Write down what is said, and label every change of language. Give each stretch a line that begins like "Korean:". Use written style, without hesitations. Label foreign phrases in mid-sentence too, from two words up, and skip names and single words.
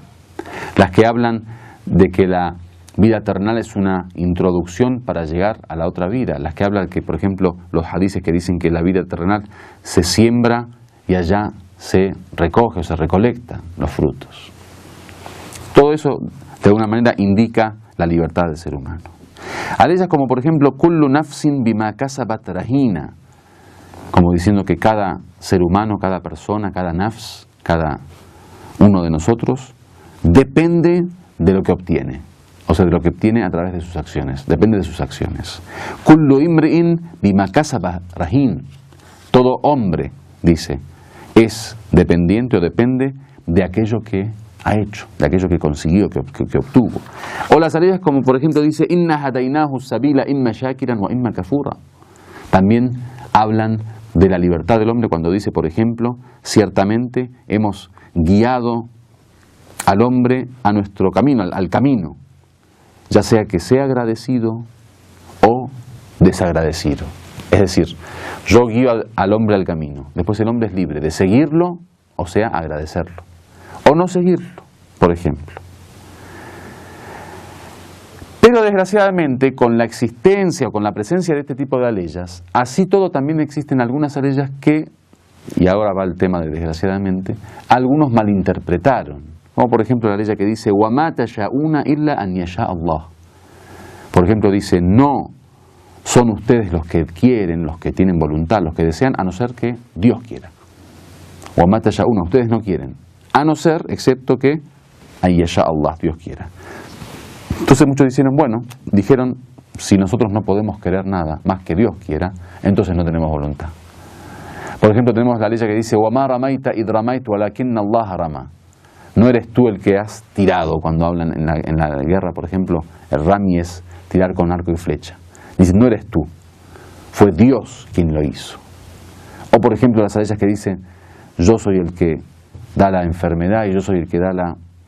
Spanish: Las que hablan de que la vida terrenal es una introducción para llegar a la otra vida. Las que hablan que, por ejemplo, los hadices que dicen que la vida terrenal se siembra y allá se recoge o se recolecta los frutos. Todo eso, de alguna manera, indica la libertad del ser humano. Aleyas como, por ejemplo,
Arabic: كل نفس بما كسبت رهينة,
Spanish: como diciendo que cada ser humano, cada persona, cada nafs, cada uno de nosotros, depende de lo que obtiene. O sea, de lo que obtiene a través de sus acciones. Depende de sus acciones.
Arabic: كل امرئ بما كسب رهين.
Spanish: Todo hombre, dice, es dependiente o depende de aquello que ha hecho, de aquello que consiguió, que obtuvo. O las salidas como por ejemplo dice,
Arabic: إنا هديناه السبيل إما شاكرا وإما كفورا.
Spanish: También hablan de la libertad del hombre cuando dice, por ejemplo, ciertamente hemos guiado al hombre a nuestro camino, al camino, ya sea que sea agradecido o desagradecido. Es decir, yo guío al hombre al camino, después el hombre es libre de seguirlo, o sea, agradecerlo, o no seguirlo, por ejemplo. Pero desgraciadamente, con la existencia o con la presencia de este tipo de aleyas, así todo también existen algunas aleyas que, y ahora va el tema de desgraciadamente, algunos malinterpretaron. Como por ejemplo la ley que dice,
Arabic: وَمَا تَشَاءُونَ إِلَّا أَنْ يَشَاءَ اللَّهُ.
Spanish: Por ejemplo dice, no son ustedes los que quieren, los que tienen voluntad, los que desean, a no ser que Dios quiera.
Arabic: وَمَا تَشَاءُونَ,
Spanish: ustedes no quieren, a no ser, excepto que
Arabic: أَنْ يَشَاءَ اللَّهُ,
Spanish: Dios quiera. Entonces muchos dijeron, si nosotros no podemos querer nada más que Dios quiera, entonces no tenemos voluntad. Por ejemplo, tenemos la ley que dice,
Arabic: وَمَا رَمَيْتَ إِذْ رَمَيْتُ وَلَكِنَّ اللَّهَ رَمَى.
Spanish: No eres tú el que has tirado, cuando hablan en la guerra, por ejemplo, el rami es tirar con arco y flecha. Dice, no eres tú, fue Dios quien lo hizo. O por ejemplo las ayas que dicen, yo soy el que da la enfermedad y yo soy el que da la...